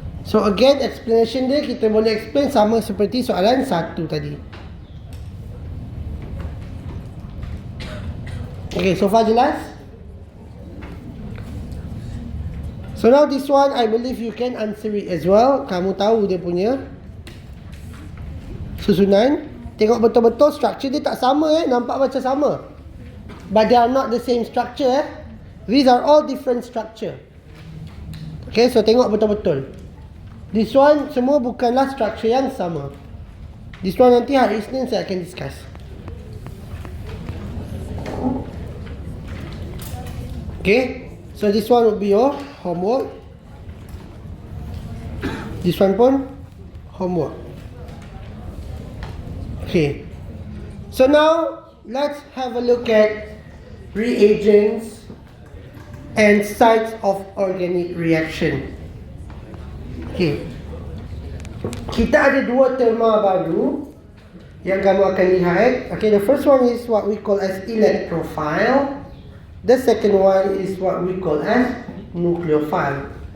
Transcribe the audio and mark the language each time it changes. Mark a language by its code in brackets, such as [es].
[ms] So again, explanation dia kita boleh explain sama seperti soalan 1 tadi. [en] Okay, so far [ms] jelas? [en] So now this one, I believe you can answer it as well. [ms] Kamu tahu dia punya susunan. Tengok betul-betul structure dia tak sama nampak macam sama. [en] But they are not the same structure. These are all different structure. [ms] Okay, so tengok betul-betul. [en] This one [ms] semua bukanlah structure yang sama. [en] This one [ms] nanti hari Isnin saya akan discuss. [en] Okay, so this one will be your homework. This one [ms] pun [en] homework. Okay, so now let's have a look at reagents and sites of organic reaction. [ms] Okay, kita ada 2 terma baru yang kamu akan lihat. [en] Okay, the first one is what we call as electrophile. The second one is what we call as nucleophile.